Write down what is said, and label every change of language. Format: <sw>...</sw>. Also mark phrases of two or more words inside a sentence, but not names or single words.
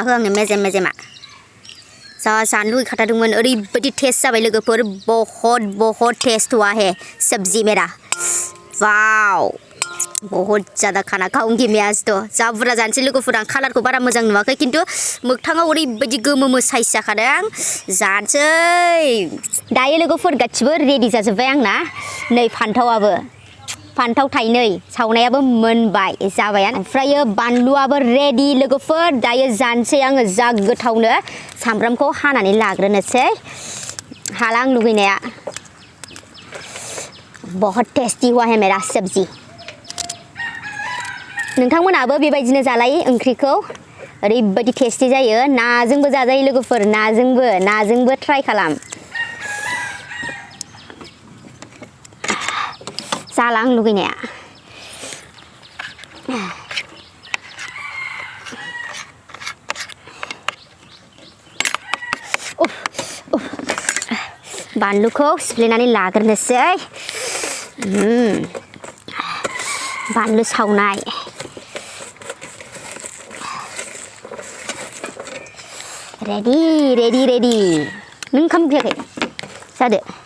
<brx>हो आंनो मेजेम मेजेमा जा जानो लुगैखाथारदोंमोन ओरैबायदि टेस्ट जाबाय लोगोफोर</brx> <hi>बहुत टेस्ट हुआ है सब्जी मेरा वाव बहुत ज़्यादा खाना खाऊंगी मैं आज तो</hi> <brx>जा बुरजा जानोसै लोगोफोर आं कालारखौ बारा मोजां नुवाखै खिन्थु मोगथाङाव ओरैबायदि गोमो साइज जाखादों जानोसै दायो लोगोफोर गासिबो रेडि जाजोब्बाय आंना नै फान्थावाबो फान्थाव थाइनै सावनायाबो मोनबाय जाबायानो ओमफ्रायो बानलुआबो रेडि लोगोफोर दायो जानोसै आङो जा गोथावनो सामब्रामखौ हानानै लाग्रोनोसै हाला आं लुगैनाया</brx> <hi>बहुत टेस्टी हुआ है मेरा सब्जी</hi> <brx>नोंथांमोनाबो बेबायदिनो जालायो ओंख्रिखौ ओरैबायदि टेस्टी जायो नाजोंबो जाजायो लोगोफोर नाजोंबो ट्राइ खालाम जाला आं लुगैनाया बानलुखौ सिफ्लेनानै लाग्रोनोसै बानलु सावनाय रेडि नों ओंखाम उखैयाखै जादो</brx>